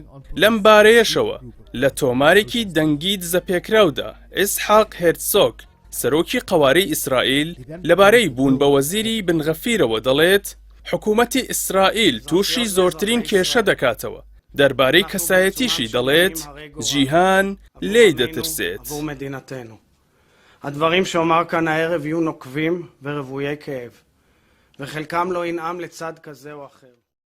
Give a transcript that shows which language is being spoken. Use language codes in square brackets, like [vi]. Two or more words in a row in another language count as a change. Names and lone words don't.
[ckb] لەم بارەیەشەوە لە تۆمارێکی دەنگی دزەپێکراودا ئیسحاق هێرتسۆگ سەرۆکی قەوارەی ئیسرائیل لەبارەی بوون بە وەزیری بن غەفیرەوە دەڵێت حکوومەتی ئیسرائیل تووشی زۆرترین کێشە دەکاتەوە. دەربارەی کەسایەتیشی دەڵێت جیهان لێی دەترسێت. [he] הדברים שאומר כאן הערב יהיו נוקבים ורוויי כאב, וחלקם לא ינעם לצד כזה או אחר.